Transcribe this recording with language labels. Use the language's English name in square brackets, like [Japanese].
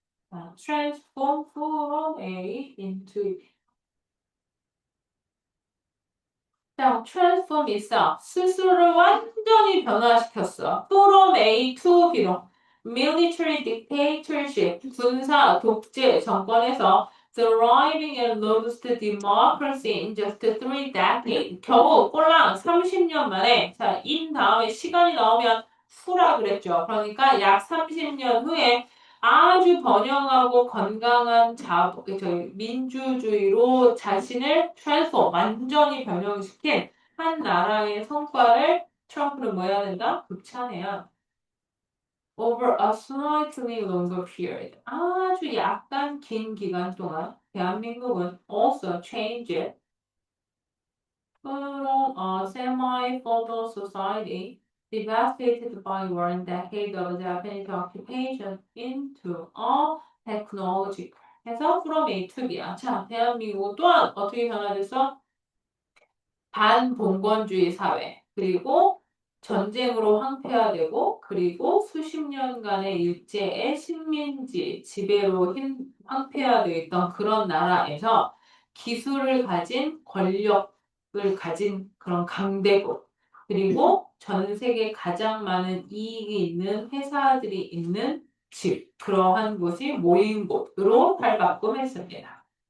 [English] 자, transform from A into B. [Korean] 자, transform 있어. 스스로를 완전히 변화시켰어. [English] from A to B로. military dictatorship, [Korean] 군사 독재 정권에서 [English] thriving and robust democracy in just 3 decades. [Korean] 겨우 꼴랑 30년 만에, 자, in 다음에 시간이 나오면 후라 그랬죠. 그러니까 약 30년 후에 아주 번영하고 건강한 저희 민주주의로 자신을 트랜스포 완전히 변형시킨 한 나라의 성과를 트럼프는 뭐 해야 된다? 극찬해야. [English] Over a slightly longer period. [Korean] 아주 약간 긴 기간 동안 대한민국은 [English] also changed from a semi-feudal society devastated by one decade of Japanese occupation into a technological. [Korean] 해서 [English] from A to B야. [Korean] 자, 대한민국 또한 어떻게 변화됐어? 반봉건주의 사회. 그리고 전쟁으로 황폐화되고 그리고 수십 년간의 일제의 식민지 지배로 황폐화되어 있던 그런 나라에서 기술을 가진 권력을 가진 그런 강대국 그리고 전 세계 가장 많은 이익이 있는 회사들이 있는 집 그러한 곳이 모인 곳으로 탈바꿈했습니다.